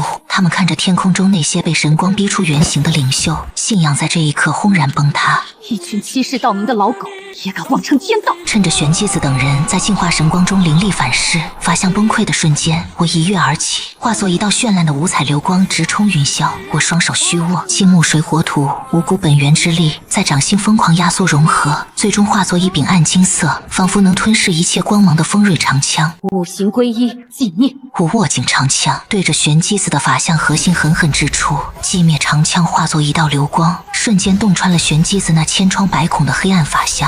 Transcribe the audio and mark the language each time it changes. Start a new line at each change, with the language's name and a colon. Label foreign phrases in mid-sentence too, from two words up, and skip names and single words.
Chinese: 他们看着天空中那些被神光逼出原形的领袖，信仰在这一刻轰然崩塌。一群欺世盗名的老狗，也敢妄称天道！趁着玄机子等人在净化神光中灵力反噬，法相崩溃的瞬间，我一跃而起，化作一道绚爛的五彩流光，直冲雲霄。我雙手虛握，金木水火土五股本源之力在掌心瘋狂壓縮融合，最終化作一柄暗金色，仿佛能吞噬一切光芒的鋒銳長槍。五行歸一，寂滅。我握緊長槍，對着玄機子的法相核心狠狠擲出，寂滅長槍化作一道流光，瞬間洞穿了玄機子那千瘡百孔的黑暗法相。